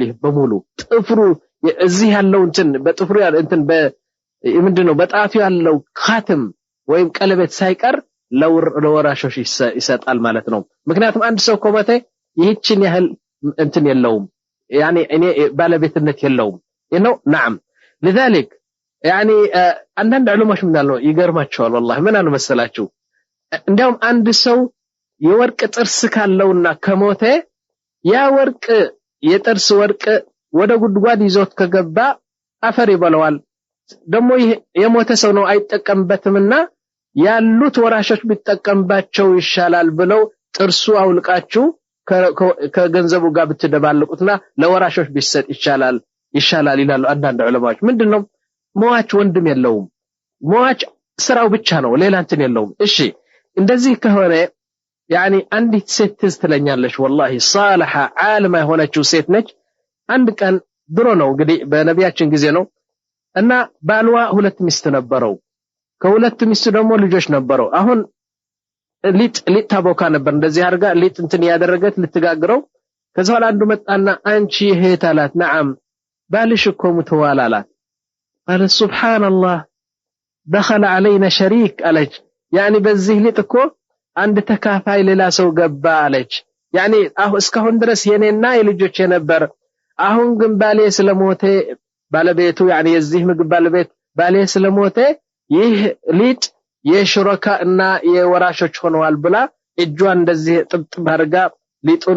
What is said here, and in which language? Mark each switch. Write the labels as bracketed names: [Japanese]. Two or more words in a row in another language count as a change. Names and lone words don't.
[Amharic] ይህ በሙሉ ጥፍሩ እዚህ ያለው እንትን በጥፍሩ ያለ እንትን ምንድነው በጣቱ ያለው ኻተም ወይም ቀለበት ሳይቀር ለወራሾች ይሰጣል ማለት ነው። ምክንያቱም አንድ ሰው ከሞተ ይህችን ያህል እንትን የለውም ያኒ እኔ ባለቤትነት የለውም ነው። [Arabic] نعم لذلك [Amharic] ያኒ አንዳንድ ዑለማዎች ምን አሉ ይገርማቸዋል والله ምን አሉ መሰላችሁ? እንዲያውም አንድ ሰው የወርቅ ጥርስ ካለውና ከሞተ ያ ወርቅ የጥርስ ወርቅ ወደ ጉድጓድ ይዞት ከገባ አፈር ይበለዋል። ደግሞ የሞተ ሰው ነው አይጠቀምበትምና ያሉት ወራሾች ቢጠቀምባቸው ይሻላል ብለው ጥርሱ አውልቃችሁ ከገንዘቡ ጋር ብትደባልቁትና ለወራሾች ቢሰጥ ይሻላል ይላሉ አንዳንድ ዑለማዎች። ምንድነው ሟች ወንድም የለውም፣ ሟች ስራው ብቻ ነው፣ ሌላ እንትን የለውም። እሺ እንደዚህ ከሆነ ያኒ አንዲት ሴት ትዝትለኛለች [Arabic] والله صالحة [Amharic] ዓለማ የሆነችው ሴት ነች። አንድ ቀን ድሮ ነው እንግዲህ በነቢያችን ጊዜ ነው እና ባልዋ 2 ሚስት ነበረው። ከሁለት ሚስቱ ደግሞ ልጆች ነበረው። አሁን ሊጥ ታቦካ ነበር። እንደዚህ አርጋ ሊጥ እንትን ያደረገት ልትጋግረው። ከዛ በኋላ አንዱ መጣና አንቺ እህት አላት። ነዓም ባልሽ እኮ ሙተዋል አላት። [Arabic] قال سبحان الله دخل علينا شريك [Amharic] አለች። ያኒ በዚህ ሊጥ እኮ አንድ ተካፋይ ሌላ ሰው ገባ አለች። ያኒ እስካሁን ድረስ የኔና የልጆቼ ነበር አሁን ግን ባሌ ስለሞተ ባለቤቱ ያኒ የዚህ ምግብ ባለቤት ባሌ ስለሞተ ይህ ሊጥ የሽረካ እና የወራሾች ሆነዋል ብላ እጇን እንደዚህ ጥብጥብ አድርጋ ሊጡን